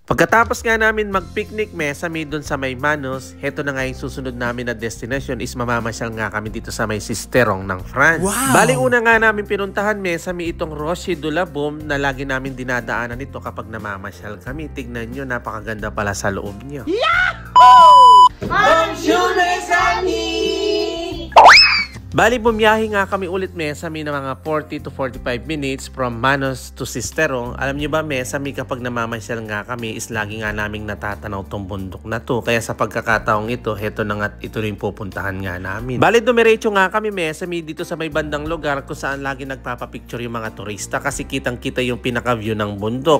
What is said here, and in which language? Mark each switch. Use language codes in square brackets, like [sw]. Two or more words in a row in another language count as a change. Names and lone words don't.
[tl] Pagkatapos nga namin mag-picnic Mesami doon sa may Manos, heto na nga yung susunod namin na destination is mamamasyal nga kami dito sa may Sisterong ng France. Wow! Bali una nga namin pinuntahan Mesami itong Rocher de la Baume na lagi namin dinadaanan ito kapag namamasyal kami. Tignan nyo, napakaganda pala sa loob nyo. [fr] Yahoo! Bonjour mes amis! [tl] Bali, bumiyahe nga kami ulit Mesami na mga [en] 40 to 45 minutes [tl] from Manos to Sisterong. Alam nyo ba Mesami, kapag namamasyal nga kami is lagi nga naming natatanaw tong bundok na to. Kaya sa pagkakataong ito, heto na nga ito rin pupuntahan nga namin. Bali, dumiretso nga kami Mesami dito sa may bandang lugar kung saan lagi nagpapapicture yung mga turista kasi kitang-kita yung pinaka-view ng bundok.